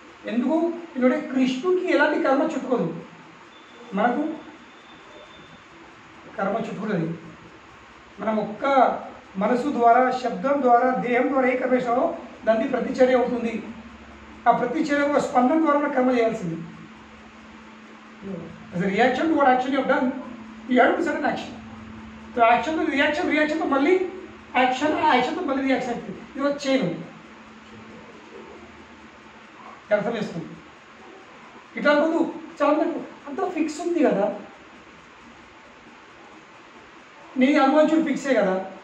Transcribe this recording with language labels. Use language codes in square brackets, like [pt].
[te] ఎందుకు ఎందుకంటే కృష్ణుడికి ఎలాంటి కర్మ చుట్టుకోదు, మనకు కర్మ చుట్టుకుంటుంది. మనం ఒక్క మనసు ద్వారా, శబ్దం ద్వారా, దేహం ద్వారా ఏ కర్మ చేసినామో దాన్ని ప్రతిచర్య అవుతుంది. ఆ ప్రతిచర్య ఒక స్పందన ద్వారా మనం కర్మ చేయాల్సింది. [en] as a reaction to what action you have done, you have to do certain action. So action to reaction, reaction to [te] మళ్ళీ యాక్షన్, ఆ యాక్షన్ తో మళ్ళీ రియాక్షన్ అవుతుంది. ఇది ఒక చైన్. అర్థం చేస్తుంది. ఇట్లా అనుకోదు, చాలా అంత ఫిక్స్ ఉంది కదా, నీ అనుభవించుడు ఫిక్సే కదా.